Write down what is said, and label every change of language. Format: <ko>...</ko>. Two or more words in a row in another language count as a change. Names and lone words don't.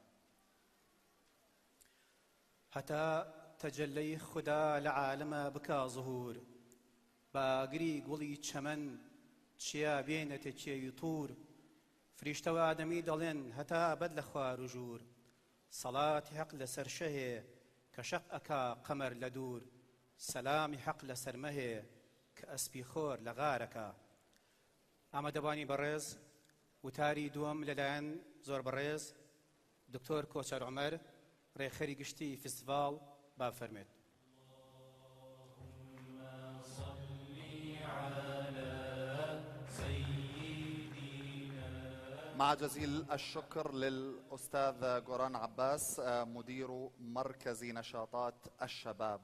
<ckb>هەتا تەجەلەی خودا لە عالەمە بکا زهور باگری گوڵی چەمەن چیا بێنەتە کێوی توور فریشتە و ئادەمی دەڵێن هەتا بەد لە خوار و ژوور سەڵاتی حەق لەسەر شەهێ کە شەق ئەکا قەمەر لە دوور سەلامی حەق لەسەر مەهێ کە ئەسپی خۆر لە غارەکە. ئامادەبانی بەڕێز وتاری دووەم لەلایەن زۆر بەڕێز دکتۆر کۆچەر عومەر ڕێخەری گشتی فستیڤاڵ بافەرمێت.</ckb> <ar>مع جزيل الشكر للأستاذ جوران عباس مدير مركز نشاطات الشباب.</ar>